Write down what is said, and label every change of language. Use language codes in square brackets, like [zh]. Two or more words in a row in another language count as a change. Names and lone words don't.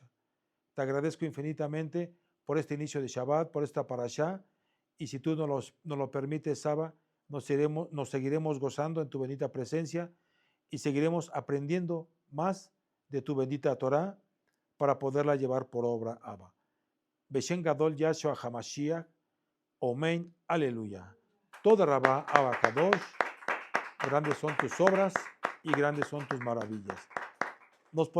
[es] Te agradezco infinitamente por este inicio de Shabbat, por esta parashá, y si tú nos lo permites, Abba, nos seguiremos gozando en tu bendita presencia y seguiremos aprendiendo más de tu bendita Torah para poderla llevar por obra, Abba. [he] בשם גדול ישוע המשיח אמן הללויה. תודה רבה אבא קדוש, [es] grandes son tus obras y grandes son tus maravillas. Nos ponemos